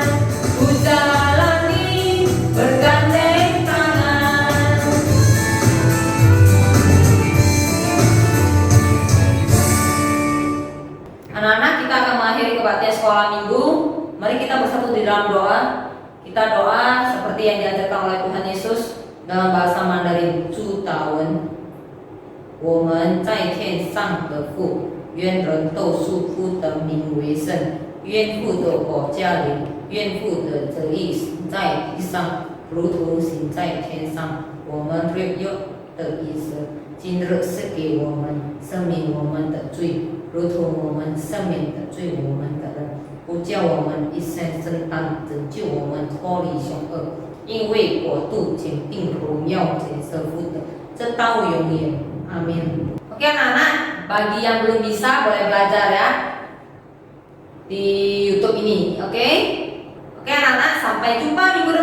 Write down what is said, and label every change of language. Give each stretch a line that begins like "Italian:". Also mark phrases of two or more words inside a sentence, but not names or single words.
Indonesian: Ku jalani bergandeng tangan. Anak-anak, kita akan mengakhiri kebaktian sekolah minggu. Mari kita bersatu di dalam doa. Kita doa seperti yang diajarkan oleh Tuhan Yesus dalam bahasa Mandarin.
Chinese: 祝祷文，我们在天上的父，愿人都属父的名为圣，愿父的国降临，愿父的旨意行在地上，如同行在天上。我们日用的饮食，今日赐给我们，赦免我们的罪，如同我们赦免的罪我们的人，不叫我们一生承担，拯救我们脱离凶恶。因为国度、权柄、荣耀皆是父的，直到永远。阿 min.
Indonesian: Oke anak-anak, bagi yang belum bisa boleh belajar ya di YouTube ini, oke? Oke anak-anak, sampai jumpa